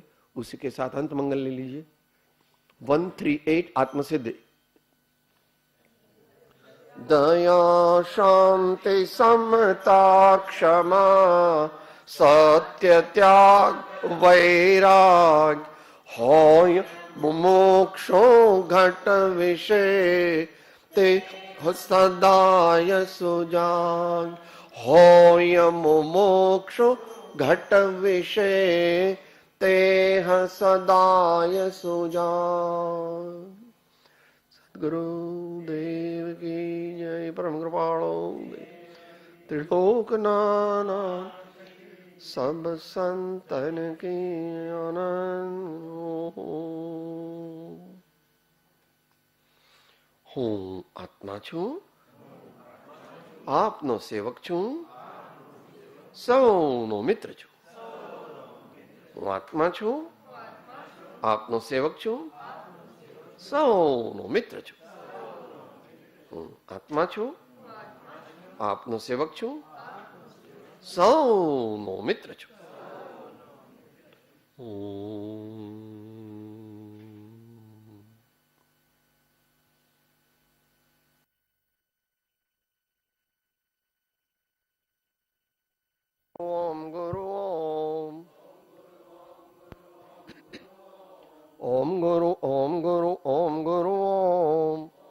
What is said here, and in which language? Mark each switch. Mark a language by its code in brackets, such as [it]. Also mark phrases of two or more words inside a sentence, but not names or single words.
[hi] उसी के साथ अंत मंगल ले लीजिए। [gu] 138 આત્મસિદ્ધિ। દયા શાંતિ સમતા ક્ષમા સત્ય ત્યાગ વૈરાગ હોય મુમુક્ષો ઘટ વિષય તે સદાય સુજાગ। હોય મુમુક્ષો ઘટ વિષય તે સદાય સુજાગ। [hi] गुरुदेव की जय। परम कृपाणो त्रिलोक नाना सब संतन की आनंद। [gu] હું આત્મા છું, આપનો સેવક છું, સૌનો મિત્ર છું. હું આત્મા છું, આપનો સેવક છું, સૌનો મિત્ર છું. હું આત્મા છું, આપનો સેવક છું, સૌનો મિત્ર છું. [hi] ओम गुरु ओम ओम गुरु ओम गुरु ओम गुरु ओम